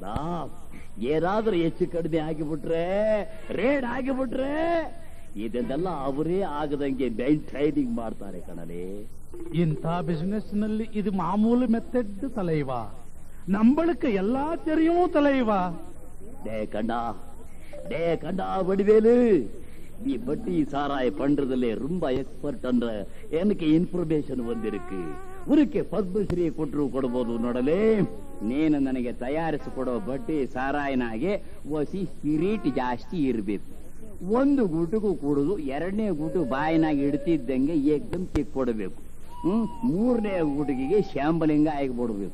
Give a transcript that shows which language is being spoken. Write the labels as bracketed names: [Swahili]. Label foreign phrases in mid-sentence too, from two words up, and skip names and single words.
[Kannada] ಏನಾದ್ರೂ ಹೆಚ್ಚು ಕಡಿಮೆ ಆಗಿಬಿಟ್ರೆ, ರೇಡ್ ಆಗಿಬಿಟ್ರೆ, ಇದನ್ನೆಲ್ಲ ಅವರೇ ಆಗದಂಗೆ [English] main training [Kannada] ಮಾಡ್ತಾರೆ ಕಣಲೆ. ಇಂಥ ಬಿಸಿನೆಸ್ ನಲ್ಲಿ ಇದು ಮಾಮೂಲು ಮೆಥಡ್ ತಲೈವಾ. ನಂಬಳಕ್ಕೆ ಎಲ್ಲಾ ತೆರೆಯೂ ತಲೈವಾ. [Tamil] டே கண்டா வடிவேலு, நீ பட்டி சாராய பண்றதுல ரொம்ப எக்ஸ்பர்ட் என்ற எனக்கு [English] இன்ஃபர்மேஷன் வந்திருக்கு. [Kannada] உனಕ್ಕೆ ಪದ್ಮಶ್ರೀ ಕೊಡಬಹುದು ನೋಡಲೇ. ನೀನು ನನಗೆ ತಯಾರಿಸಿಕೊಡೋ ಬಟ್ಟಿ ಸಾರಾಯನಾಗೆ ಒಸಿ ಸ್ಪಿರಿಟ್ ಜಾಸ್ತಿ ಇರಬೇಕು. ಒಂದು ಗೂಟಗೂ ಕುಡಿದು 2ನೇ ಗೂಟು ಬಾಯಿನಾಗಿ ಇಡ್ತಿದ್ದಂಗೆ ಏಕದಮ್ ಕಿಕ್ ಕೊಡಬೇಕು. 3ನೇ ಗೂಟಿಗೆ ಶಾಂಬಲಿಂಗ ಆಗಿಬಿಡ್ಬೇಕು.